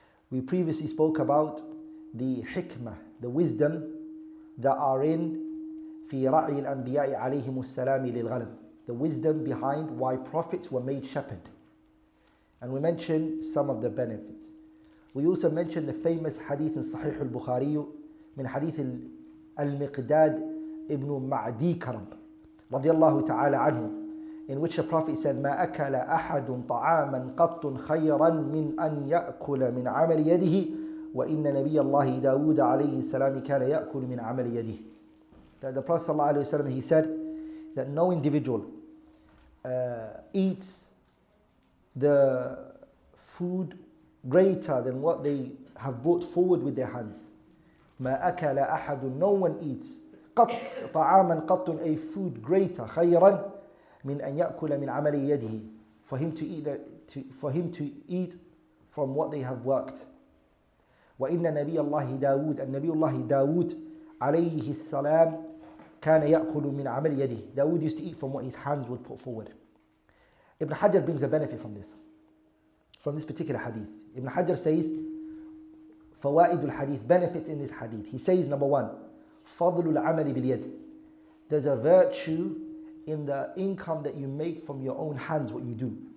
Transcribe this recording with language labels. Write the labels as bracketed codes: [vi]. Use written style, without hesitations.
[en] We previously spoke about the hikmah, the wisdom that are in [ar] في رعي الأنبياء عليهم السلام للغنم, [en] the wisdom behind why prophets were made shepherd. And we mentioned some of the benefits. We also mentioned the famous hadith in Sahih al-Bukhari [ar] من حديث al-Miqdad ibn Ma'di Karab radiyallahu ta'ala anhu, [en] in which the Prophet said, [ar] ما أكل أحد طعاما قط خيرا من أن يأكل من عمل يده وإن نبي الله داود عليه السلام كان يأكل من عمل يده. [en] That the Prophet sallallahu alaihi wasallam, he said that no individual eats the food greater than what they have brought forward with their hands. [ar] ما أكل أحد, [en] no one eats [ar] قط طعاما قط, [en] a food greater [ar] خيرا من أن يأكل من عمل يده, [en] for him to eat from what they have worked. [ar] وإن نبي الله داود, and نبي الله داود عليه السلام كان يأكل من عمل يده. [en] Dawood used to eat from what his hands would put forward. Ibn Hajar brings a benefit from this particular hadith. Ibn Hajar says, [ar] فوائد الحديث, [en] benefits in this hadith. He says, number one, [ar] فضل العمل باليد. [en] There's a virtue in the income that you make from your own hands, what you do.